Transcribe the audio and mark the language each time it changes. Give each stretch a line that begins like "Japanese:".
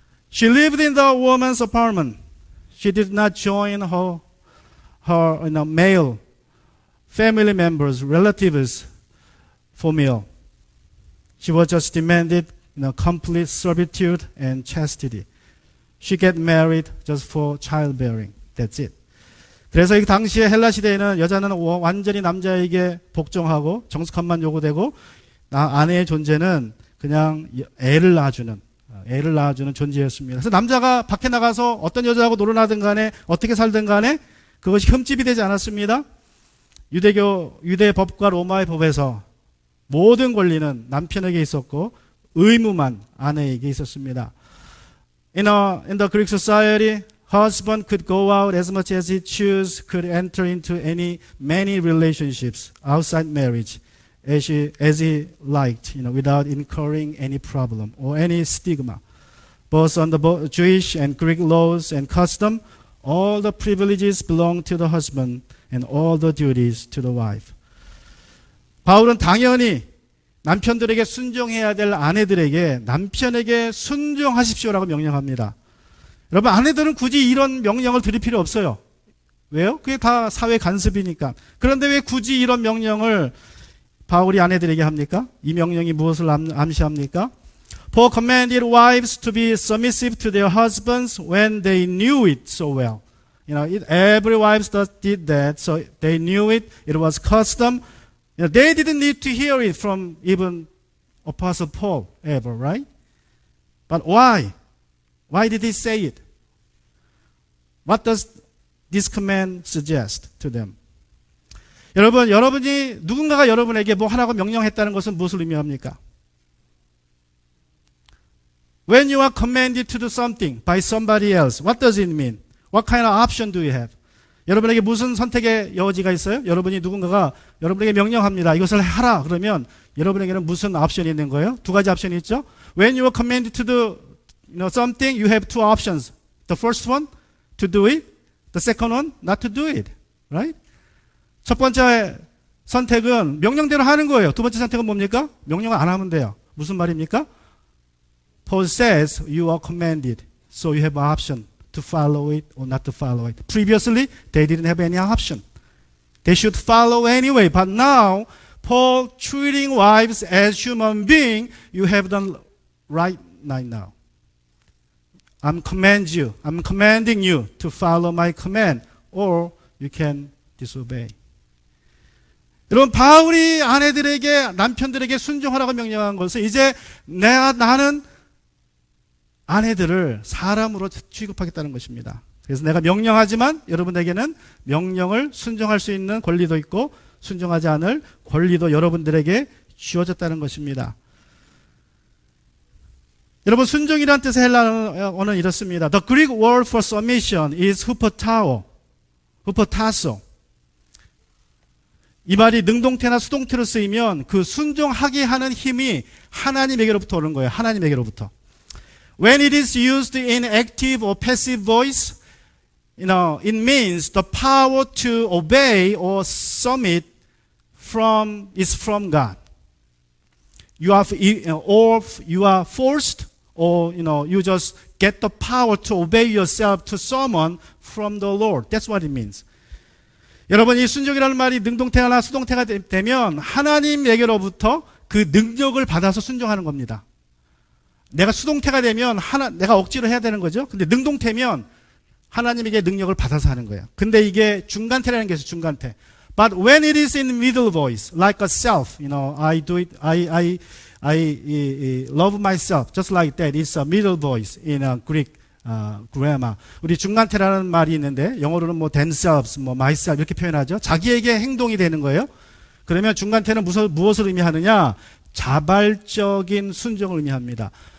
English: She lived in the woman's apartment. She did not join her male family members, relatives for meal. She was just demanded complete servitude and chastity. She get married just for childbearing. That's it.
Korean: 그래서 이 당시에 헬라 시대에는 여자는 완전히 남자에게 복종하고 정숙함만 요구되고 아내의 존재는 그냥 애를 낳아주는 존재였습니다. 그래서 남자가 밖에 나가서 어떤 여자하고 놀아나든 간에 어떻게 살든 간에 그것이 흠집이 되지 않았습니다. 유대 법과 로마의 법에서 모든 권리는 남편에게 있었고 의무만 아내에게 있었습니다.
English: In the Greek society, husband could go out as much as he chose, could enter into many relationships outside marriage as he liked, without incurring any problem or any stigma. Both under Jewish and Greek laws and custom, all the privileges belong to the husband and all the duties to the wife.
Korean: 바울은 당연히 남편들에게 순종해야 될 아내들에게 남편에게 순종하십시오라고 명령합니다. 여러분, 아내들은 굳이 이런 명령을 드릴 필요 없어요. 왜요? 그게 다 사회 간섭이니까. 그런데 왜 굳이 이런 명령을 바울이 아내들에게 합니까? 이 명령이 무엇을 암시합니까?
English: Paul commanded wives to be submissive to their husbands when they knew it so well. Every wife did that, so they knew it. It was custom. They didn't need to hear it from even Apostle Paul ever, right? But why? Why did he say it? What does this command suggest to them?
Korean: 여러분이 누군가가 여러분에게 뭐 하라고 명령했다는 것은 무엇을 의미합니까?
English: When you are commanded to do something by somebody else, what does it mean? What kind of option do you have?
Korean: 여러분에게 무슨 선택의 여지가 있어요? 여러분이 누군가가 여러분에게 명령합니다. 이것을 하라. 그러면 여러분에게는 무슨 옵션이 있는 거예요? 두 가지 옵션이 있죠.
English: When you are commanded to do something, you have two options. The first one, to do it. The second one, not to do it. Right?
Korean: 첫 번째 선택은 명령대로 하는 거예요. 두 번째 선택은 뭡니까? 명령을 안 하면 돼요. 무슨 말입니까?
English: Paul says you are commanded, so you have an option to follow it or not to follow it. Previously, they didn't have any option. They should follow anyway. But now, Paul treating wives as human beings, you have done right now. I'm commanding you to follow my command, or you can disobey.
Korean: 여러분, 바울이 아내들에게, 남편들에게 순종하라고 명령한 것은 이제 나는 아내들을 사람으로 취급하겠다는 것입니다. 그래서 내가 명령하지만 여러분에게는 명령을 순종할 수 있는 권리도 있고 순종하지 않을 권리도 여러분들에게 주어졌다는 것입니다. 여러분, 순종이라는 뜻의 헬라어는 이렇습니다.
English: The Greek word for submission is hupotasso.
Korean: 이 말이 능동태나 수동태로 쓰이면 그 순종하게 하는 힘이 하나님에게로부터 오는 거예요. 하나님에게로부터.
English: When it is used in active or passive voice, it means the power to obey or submit is from God. You are forced, or you just get the power to obey yourself to someone from the Lord. That's what it means.
Korean: 여러분, 이 순종이라는 말이 능동태나 수동태가 되면 하나님에게로부터 그 능력을 받아서 순종하는 겁니다. 내가 수동태가 되면 내가 억지로 해야 되는 거죠. 근데 능동태면 하나님에게 능력을 받아서 하는 거예요. 근데 이게 중간태라는 게 있어요. 중간태.
English: But when it is in middle voice, like a self, I do it, I love myself, just like that. It's a middle voice in a Greek grammar.
Korean: 우리 중간태라는 말이 있는데 영어로는 뭐 themselves, 뭐 myself 이렇게 표현하죠. 자기에게 행동이 되는 거예요. 그러면 중간태는 무엇을 의미하느냐? 자발적인 순종을 의미합니다.